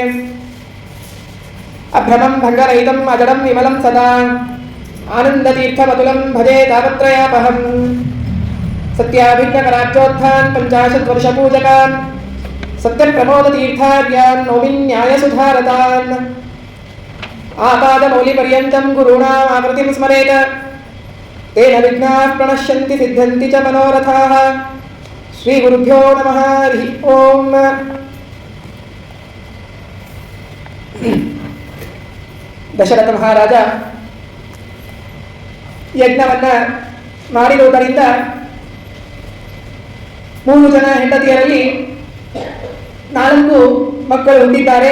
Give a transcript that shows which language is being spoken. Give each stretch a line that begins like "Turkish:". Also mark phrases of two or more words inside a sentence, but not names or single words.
Sanskrit: ಅಭ್ರಮಂ ಭಂಗರಹಿತಂ ಅಜಡಂ ವಿಮಲಂ ಸದಾ ಆನಂದತೀರ್ಥಮತುಲಂ ಭಜೆ ತಾಪತ್ರಯಾಪಹಂ. ಸತ್ಯಾಭಿಜ್ಞಕರಾಬ್ಜೋತ್ಥಾನ್ ಪಂಚಾಶದ್ವರ್ಷಪೂಜಕಾನ್ ಸತ್ಯಪ್ರಮೋದತೀರ್ಥಾರ್ಯಾನ್ ನೌಮಿನ್ಯಾಯಸುಧಾರತಾನ್ ಆಪಾದಮೌಲಿಪರ್ಯಂತಂ ಗುರುಣಾಂ ಆಕೃತಿಂ ಸ್ಮರೇತ ತೇನ ವಿಘ್ನಾಃ ಪ್ರಣಶ್ಯಂತಿ ಸಿದ್ಧಂತಿ ಚ ಮನೋರಥಾಃ. ಶ್ರೀ ಗುರುಭ್ಯೋ ನಮಃ. ಹರಿ ಓಂ.
Kannada: ದಶರಥ ಮಹಾರಾಜ ಯಜ್ಞವನ್ನ ಮಾಡಿರುವುದರಿಂದ 3 ಜನ ಹೆಂಡತಿಯರಲ್ಲಿ 4 ಮಕ್ಕಳು ಹುಟ್ಟಿದ್ದಾರೆ.